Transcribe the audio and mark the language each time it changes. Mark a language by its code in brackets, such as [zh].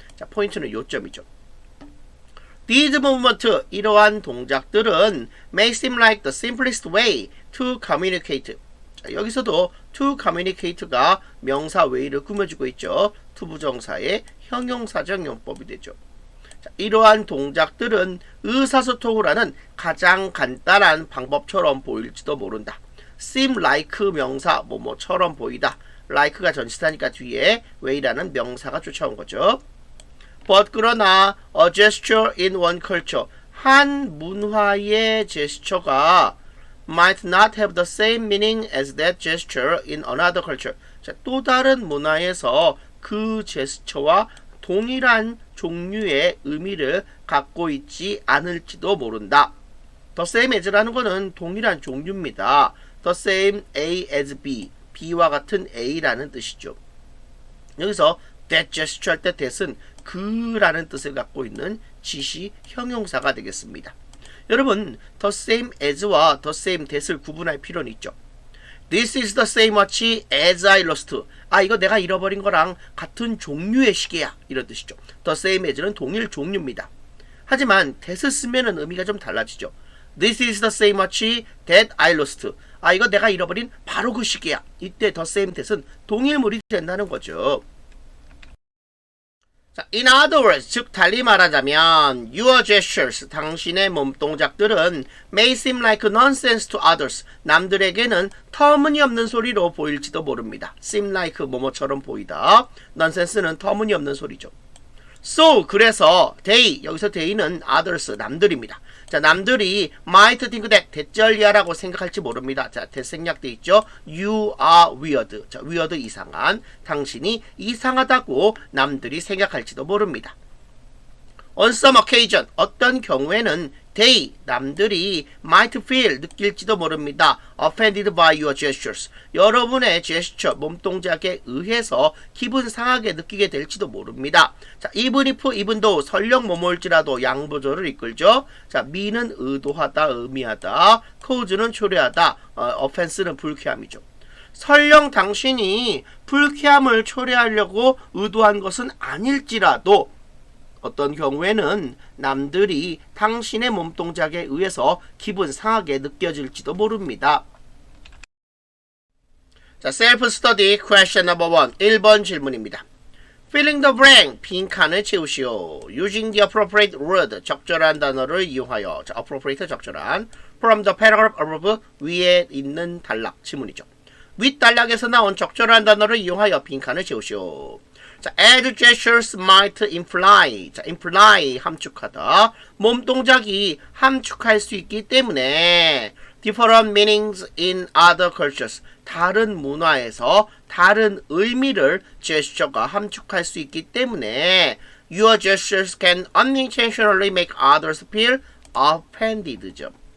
[ko] 자, 포인트는 요점이죠. [en] These movements, [ko] 이러한 동작들은 [en] may seem like the simplest way to communicate. [ko] 자, 여기서도 to communicate가 명사 way를 꾸며주고 있죠. to 부정사의 형용사적 용법이 되죠. 자, 이러한 동작들은 의사소통을 하는 가장 간단한 방법처럼 보일지도 모른다. seem like 명사 뭐뭐처럼 보이다. like가 전치사니까 뒤에 way라는 명사가 쫓아온 거죠. [en] But [ko] 그러나 [en] a gesture in one culture, [ko] 한 문화의 제스처가 [en] might not have the same meaning as that gesture in another culture. [ko] 자, 또 다른 문화에서 그 제스처와 동일한 종류의 의미를 갖고 있지 않을지도 모른다. The same as라는 것은 동일한 종류입니다. The same A as B, B와 같은 A라는 뜻이죠. 여기서 that gesture 할 때 that은 그라는 뜻을 갖고 있는 지시 형용사가 되겠습니다. 여러분, the same as와 the same that을 구분할 필요는 있죠. [en] This is the same watch as I lost. [ko] 아, 이거 내가 잃어버린 거랑 같은 종류의 시계야. 이런 뜻이죠. The same as는 동일 종류입니다. 하지만 that을 쓰면은 의미가 좀 달라지죠. [en] This is the same watch that I lost. [ko] 아, 이거 내가 잃어버린 바로 그 시계야. 이때 the same that은 동일물이 된다는 거죠. [en] 자, in other words, [ko] 즉 달리 말하자면 [en] your gestures, [ko] 당신의 몸동작들은 [en] may seem like nonsense to others. [ko] 남들에게는 터무니없는 소리로 보일지도 모릅니다. seem like 뭐뭐처럼 보이다. nonsense는 터무니없는 소리죠. So, 그래서 they, 여기서 they는 others, 남들입니다. 자, 남들이 [en] might think that, [ko] 대절리아라고 생각할지 모릅니다. 자, 대생략돼 있죠. [en] You are weird. [ko] 자, weird 이상한. 당신이 이상하다고 남들이 생각할지도 모릅니다. [en] On some occasion, [ko] 어떤 경우에는 [en] they, [ko] 남들이 [en] might feel, [ko] 느낄지도 모릅니다. [en] offended by your gestures. [ko] 여러분의 제스처, 몸동작에 의해서 기분 상하게 느끼게 될지도 모릅니다. 자, even if, even though, 설령 뭐뭐일지라도 양보조를 이끌죠. 자, me는 의도하다, 의미하다, cause는 초래하다, offense는 불쾌함이죠. 설령 당신이 불쾌함을 초래하려고 의도한 것은 아닐지라도 어떤 경우에는 남들이 당신의 몸동작에 의해서 기분 상하게 느껴질지도 모릅니다. [en] 자, self study question number 1. [ko] 1번 질문입니다. [en] Filling the blank, [ko] 빈칸을 채우시오. [en] Using the appropriate word, [ko] 적절한 단어를 이용하여. 자, appropriate 적절한. [en] From the paragraph above, [ko] 위에 있는 단락, 지문이죠. 윗 단락에서 나온 적절한 단어를 이용하여 빈칸을 채우시오. [en] 자, as gestures might imply. [ko] 자, imply 함축하다. 몸 동작이 함축할 수 있기 때문에 [en] different meanings in other cultures. [ko] 다른 문화에서 다른 의미를 제스처가 함축할 수 있기 때문에 [en] your gestures can unintentionally make others feel offended [ko] 죠.